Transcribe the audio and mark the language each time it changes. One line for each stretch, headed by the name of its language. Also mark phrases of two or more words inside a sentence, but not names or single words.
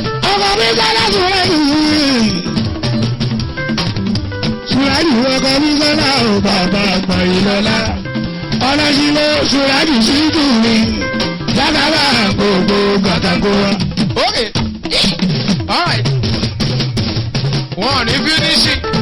Yoruba: Ọkọ mi sọ́lá Sùràjù. Sùràjù ọkọ mi sọ́lá o bàbá àgbà ìlọ́lá. Ọlọ́jì ló Sùràjù sí kù mi. Bàbá wa gbogbo gàtàkó wa.
English: Okay. All right.
Yoruba: Wọ́n ò ní fínísì.